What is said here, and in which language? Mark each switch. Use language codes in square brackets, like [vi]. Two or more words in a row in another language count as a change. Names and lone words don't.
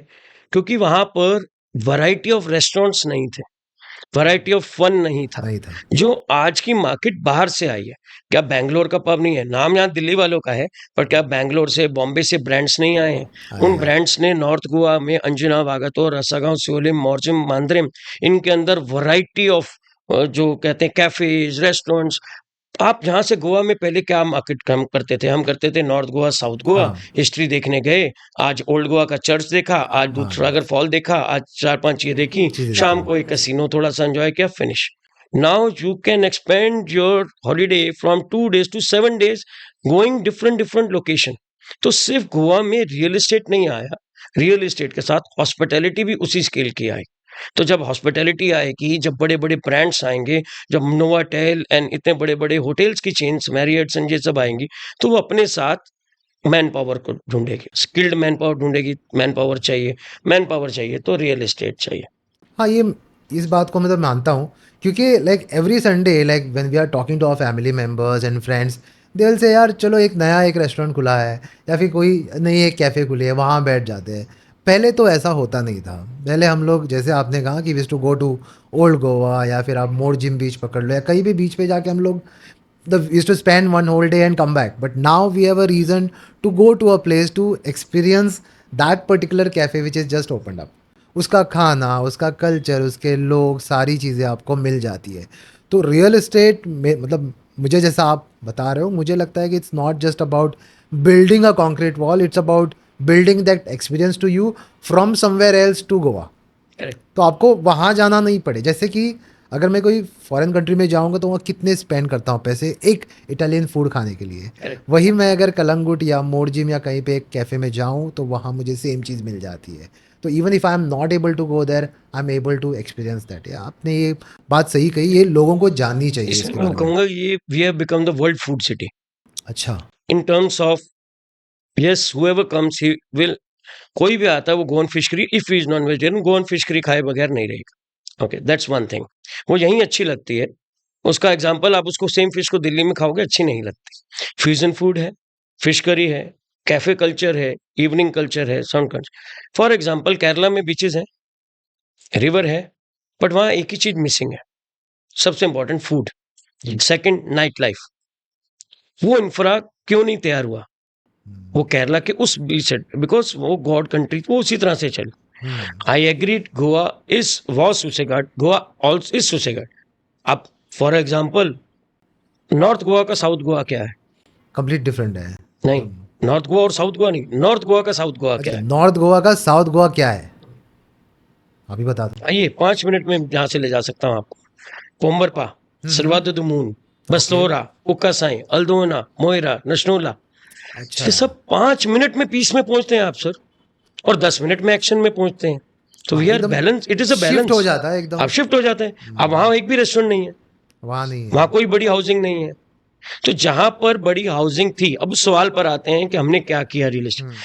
[hi] क्योंकि वहाँ पर [en] variety of restaurants [hi] नहीं थे, [en] variety of fun [hi] नहीं था, नहीं था। जो आज की मार्केट बाहर से आई है। क्या बैंगलोर का पब नहीं है? नाम यहाँ दिल्ली वालों का है, पर क्या बैंगलोर से, बॉम्बे से ब्रांड्स नहीं आए हैं? आए उन हैं। ब्रांड्स ने नॉर्थ गोवा में अंजुना, वागातोर, रसागांव, सियोलिम, मोरजिम, मांद्रेम, इनके अंदर [en] variety of [hi] जो कहते हैं [en] cafes, restaurants. [hi] आप जहाँ से गोवा में पहले क्या मार्केट हम करते थे? हम करते थे नॉर्थ गोवा, साउथ गोवा, हाँ, हिस्ट्री देखने गए। आज ओल्ड गोवा का चर्च देखा, आज हाँ, दूधसागर फॉल देखा, आज 4-5 ये देखी, चीज़ें शाम देखी। को एक कैसीनो थोड़ा सा एंजॉय किया, फिनिश। [en] Now you can expand your holiday from 2 days to 7 days going different different location. [hi] तो सिर्फ गोवा में [en] real estate [hi] नहीं आया, [en] real estate [hi] के साथ हॉस्पिटैलिटी भी उसी स्केल की आई। तो जब हॉस्पिटैलिटी आएगी, जब बड़े-बड़े ब्रांड्स आएँगे, जब नोवाटेल एंड इतने बड़े-बड़े होटल्स की चेन्स, मैरियट्स एंड ये सब आएँगी, तो वो अपने साथ [en] man power [hi] को ढूँढेगी, [en] skilled man power [hi] ढूँढेगी। [en] man power [hi] चाहिए तो [en] real estate [hi] चाहिए। हाँ, ये इस बात को मैं तो मानता हूँ, क्योंकि [en] like every Sunday like when we are talking to our family members and friends, they will say [hi] यार चलो एक नया एक रेस्टोरेंट खुला है या फिर कोई नई एक कैफ़े खुली है, वहाँ बैठ जाते हैं। पहले तो ऐसा होता नहीं था। पहले हम लोग जैसे आपने कहा कि [en] we used to go to [hi] ओल्ड गोवा या फिर आप मोर जिम बीच पकड़ लो या कहीं भी बीच पे जाके हम लोग [en] used to spend one whole day and come back. But now we have a reason to go to a place to experience that particular cafe which is just opened up. [hi] उसका खाना, उसका कल्चर, उसके लोग, सारी चीज़ें आपको मिल जाती है। तो [en] real estate [hi] में मतलब मुझे जैसा आप बता रहे हो, मुझे लगता है कि [en] it's not just about building a concrete wall, It's about building that experience to you from somewhere else to Goa. [hi] करेक्ट। तो आपको वहाँ जाना नहीं पड़े। जैसे कि अगर मैं कोई [en] foreign country [hi] में जाऊँगा तो वहाँ कितने स्पेंड करता हूँ पैसे एक [en] Italian food [hi] खाने के लिए। करेक्ट। वही मैं अगर कलंगुट या मोरजिम या कहीं पे एक कैफ़े में जाऊँ तो वहाँ मुझे सेम चीज़ मिल जाती है। [en] तो even if I am not able to go there, I am able to experience that. [hi] या आपने ये बात सही कही, ये लोगों को जाननी चाहिए इसमें इसके मैं बारे में। कहूँगा ये [en] We have become the world food city [hi] अच्छा। [en] In terms of yes, whoever comes he will, [hi] कोई भी आता है वो [en] Goan fish curry, if he is non vegetarian Goan fish curry [hi] खाए बगैर नहीं रहेगा। [en] Okay, that's one thing. [hi] वो यहीं अच्छी लगती है। उसका एग्जांपल, आप उसको सेम फिश को दिल्ली में खाओगे अच्छी नहीं लगती। [en] fusion food है, fish curry है, cafe culture है, evening culture है, sound culture. for example [hi] केरला में बीचेस हैं, रिवर है, बट वहाँ एक ही चीज मिसिंग है, सबसे [en] important food. Second, night life. [hi] वो इंफ्रा क्यों नहीं तैयार हुआ? वो केरला के उस बीच से, बिकॉज वो [en] God country, [hi] वो उसी तरह से चली। [en] I agree, Goa is was susegad, Goa also is susegad. [hi] अब [en] for example [hi] नॉर्थ गोवा का साउथ गोवा क्या है? [en] Complete different है। [hi] नहीं, नॉर्थ गोवा और साउथ गोवा नहीं, नॉर्थ गोवा का साउथ गोवा क्या अच्छा, है? नॉर्थ गोवा का साउथ गोवा क्या है? अभी बता दो। आइए 5 मिनट में यहाँ से ले जा सकता हूँ आपको। पोम्बरपा, सिलवातो द मून, बसलोरा, उक्कासाई, अल्दोना, मोइरा, नशनोला, अच्छा। ये सब 5 मिनट में पीस में पहुंचते हैं आप सर, और 10 मिनट में एक्शन में पहुंचते हैं। तो हाँ, [en] We are [hi] एकदम [en] Balance, it is a [hi] शिफ्ट हो [en] बैलेंस। [hi] जाता है एकदम। आप शिफ्ट हो जाते हैं। अब वहां एक भी रेस्टोरेंट नहीं है, वहाँ नहीं वहां है। कोई बड़ी हाउसिंग नहीं है। तो जहां पर बड़ी हाउसिंग थी, अब सवाल पर आते हैं कि हमने क्या किया [en] real estate.